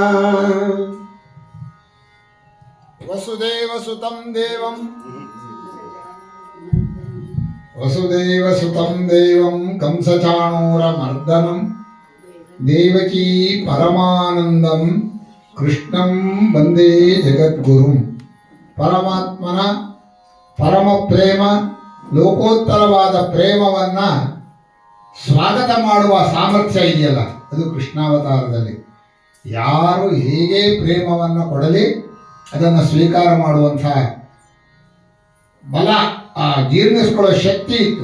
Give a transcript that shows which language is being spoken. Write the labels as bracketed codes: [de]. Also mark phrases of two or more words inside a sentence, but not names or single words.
[sa] वसुदेवसुतं देवं कंसचाणूरमर्दनं देवकी परमानंदं ಕೃಷ್ಣಂ ವಂದೇ ಜಗದ್ಗುರುಂ. [kn] ಪರಮಾತ್ಮನ ಪರಮ ಪ್ರೇಮ, ಲೋಕೋತ್ತರವಾದ ಪ್ರೇಮವನ್ನ ಸ್ವಾಗತ ಮಾಡುವ ಸಾಮರ್ಥ್ಯ ಇದೆಯಲ್ಲ, ಅದು ಕೃಷ್ಣಾವತಾರದಲ್ಲಿ. ಯಾರು ಹೇಗೆ ಪ್ರೇಮವನ್ನು ಕೊಡಲಿ ಅದನ್ನು ಸ್ವೀಕಾರ ಮಾಡುವಂಥ ಬಲ, ಆ ಜೀರ್ಣಿಸ್ಕೊಳ್ಳೋ ಶಕ್ತಿ ಇತ್ತು.